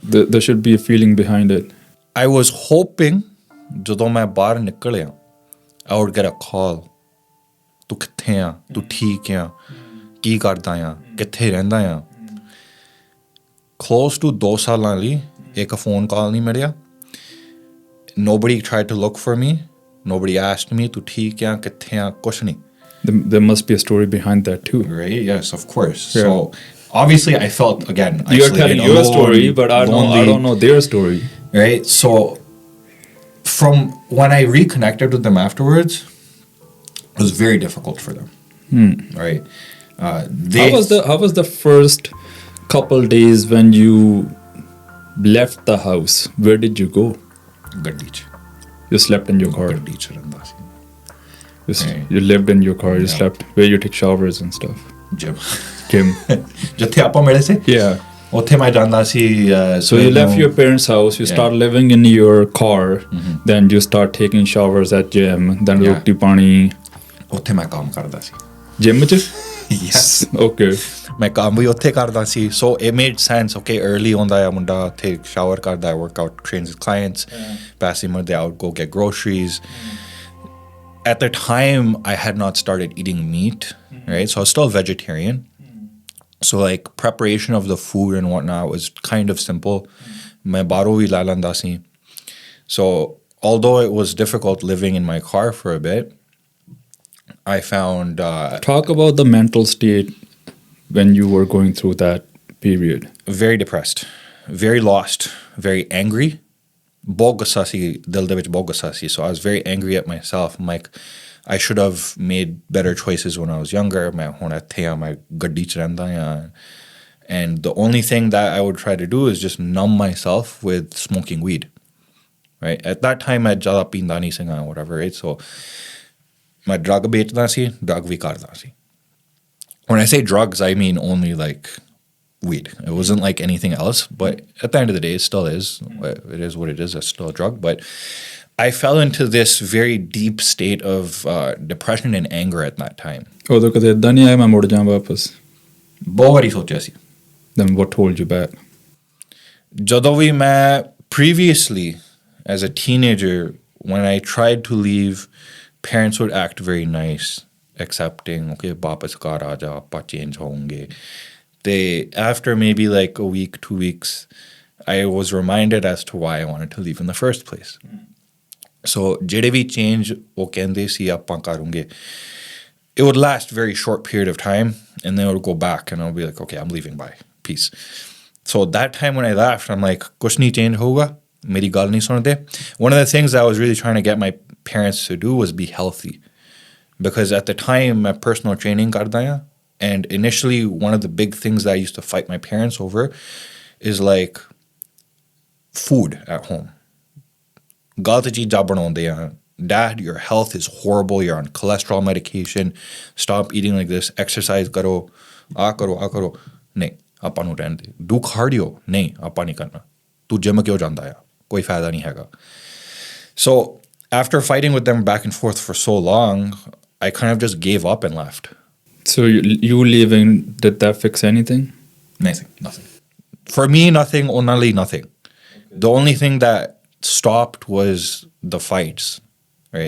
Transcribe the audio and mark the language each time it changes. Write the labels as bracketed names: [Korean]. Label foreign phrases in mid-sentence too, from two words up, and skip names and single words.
[English] There should be a feeling behind it. I was hoping [Punjabi] ਜਦੋਂ ਮੈਂ ਬਾਹਰ ਨਿਕਲਿਆ [English] I would get a call. [Punjabi] ਤੂੰ ਕਿੱਥੇ ਆ? ਤੂੰ ਠੀਕ ਆ? ਕੀ ਕਰਦਾ ਆ? ਕਿੱਥੇ ਰਹਿੰਦਾ ਆ? [English] Close to [Punjabi] 2 ਸਾਲਾਂ ਲਈ ਇੱਕ ਫੋਨ ਕਾਲ ਨਹੀਂ ਮਿਲਿਆ. [English] Nobody tried to look for me. Nobody asked me [Punjabi] ਤੂੰ ਠੀਕ ਆ? ਕਿੱਥੇ ਆ? ਕੁਛ ਨਹੀਂ. [English] There must be a story behind that too. Right? Yes, of course. Yeah. So obviously I felt again You're telling your alone, story, but I lonely, don't know their story. Right? So from when I reconnected with them afterwards, it was very difficult for them. Right? How was the first couple days when you left the house? Where did you go? [Punjabi] ਗੱਡੀ 'ਚ. [English] You slept in your car. [Punjabi] ਗੱਡੀ 'ਚ ਰਹਿੰਦਾ ਸੀ. [English] You lived in your car. You slept where you take showers and stuff. Gym. [Punjabi] ਜਿੱਥੇ ਆਪਾਂ ਮਿਲੇ ਸੀ [English] Yeah. [Punjabi] ਉੱਥੇ ਮੈਂ ਜਾਂਦਾ ਸੀ. [English] So you left your parents' house. You start living in your car. Then you start taking showers at gym. [Punjabi] Then ਰੋਟੀ ਪਾਣੀ. ਉੱਥੇ ਮੈਂ ਕੰਮ ਕਰਦਾ ਸੀ. Gym ਚ? [English] Yes. Okay. [Punjabi] ਮੈਂ ਕੰਮ ਵੀ ਉੱਥੇ ਕਰਦਾ ਸੀ. [English] So it made sense. Okay, early [Punjabi] ਆਉਂਦਾ ਆ ਮੁੰਡਾ ਉੱਥੇ [English] shower ਕਰਦਾ, workout, trains his clients. [Punjabi] ਪੈਸੇ ਮਿਲਦੇ [English] I would go get groceries. At the time, I had not started eating meat, right? So I was still vegetarian. So like preparation of the food and whatnot was kind of simple. [Punjabi] ਮੈਂ ਬਾਹਰੋਂ ਭੀ ਲਾ ਲੈਂਦਾ ਸੀ. [English] So although it was difficult living in my car for a bit, I found... Talk about the mental state when you were going through that period. Very depressed, very lost, very angry. [Punjabi] ਬਹੁਤ ਗੁੱਸਾ ਸੀ ਦਿਲ ਦੇ ਵਿੱਚ ਬਹੁਤ ਗੁੱਸਾ ਸੀ. [English] So I was very angry at myself. I'm like, I should have made better choices when I was younger. [Punjabi] ਮੈਂ ਹੁਣ ਇੱਥੇ ਆ, ਮੈਂ ਗੱਡੀ 'ਚ ਰਹਿੰਦਾ ਆ. [English] And the only thing that I would try to do is just numb myself with smoking weed. Right? At that time, [Punjabi] ਮੈਂ ਜ਼ਿਆਦਾ ਪੀਂਦਾ ਨਹੀਂ ਸੀਗਾ, [English] whatever, right? [Punjabi] So ਮੈਂ drug ਵੇਚਦਾ ਸੀ, drug ਵੀ ਕਰਦਾ ਸੀ. [English] When I say drugs, I mean only like weed. It wasn't like anything else, but at the end of the day, it still is. It is what it is. It's still a drug. But I fell into this very deep state of depression and anger at that time. [Punjabi] ਉਦੋਂ ਕਦੇ ਏਦਾਂ ਨਹੀਂ ਆਇਆ ਮੈਂ ਮੁੜ ਜਾ ਵਾਪਸ? ਬਹੁਤ ਵਾਰੀ ਸੋਚਿਆ ਸੀ. [English] Then what hold you back? [Punjabi] ਜਦੋਂ ਵੀ ਮੈਂ [English] previously, as a teenager, when I tried to leave, parents would act very nice, accepting, [Punjabi] okay, ਵਾਪਸ ਘਰ ਆ ਜਾ, ਆਪਾਂ change ਹੋਵਾਂਗੇ. [English] After maybe like a week, 2 weeks, I was reminded as to why I wanted to leave in the first place. [Punjabi] So ਜਿਹੜੇ ਵੀ change ਉਹ ਕਹਿੰਦੇ ਸੀ ਆਪਾਂ ਕਰੂੰਗੇ, [English] it would last very short period of time and then it would go back and I'll be like, okay, I'm leaving, bye, peace. So that time when I left, I'm like, [Punjabi] ਕੁਛ ਨਹੀਂ change ਹੋਊਗਾ, ਮੇਰੀ ਗੱਲ ਨਹੀਂ ਸੁਣਦੇ. [English] One of the things I was really trying to get my parents to do was be healthy. Because at the time, ਮੈਂ personal training [Punjabi] ਕਰਦਾ ਆ. [English] And initially, one of the big things that I used to fight my parents over is like food at home. [Punjabi] ਗਲਤ ਚੀਜ਼ਾਂ ਬਣਾਉਂਦੇ ਹੈਂ. [English] Dad, your health is horrible. You're on cholesterol medication. Stop eating like this. Exercise karo. A karo. [Punjabi] ਨਹੀਂ, ਆਪਾਂ ਨੂੰ ਰਹਿਣ ਦੇ. [English] Do cardio. [Punjabi] ਨਹੀਂ, ਆਪਾਂ ਨਹੀਂ ਕਰਨਾ. ਤੂੰ gym ਕਿਉਂ ਜਾਂਦਾ ਹੈ? ਕੋਈ ਫਾਇਦਾ ਨਹੀਂ ਹੈਗਾ. [English] So after fighting with them back and forth for so long, I kind of just gave up and left. So you leaving, did that fix anything? Nothing. For me, nothing. Only nothing. Okay. The only thing that stopped was the fights, right?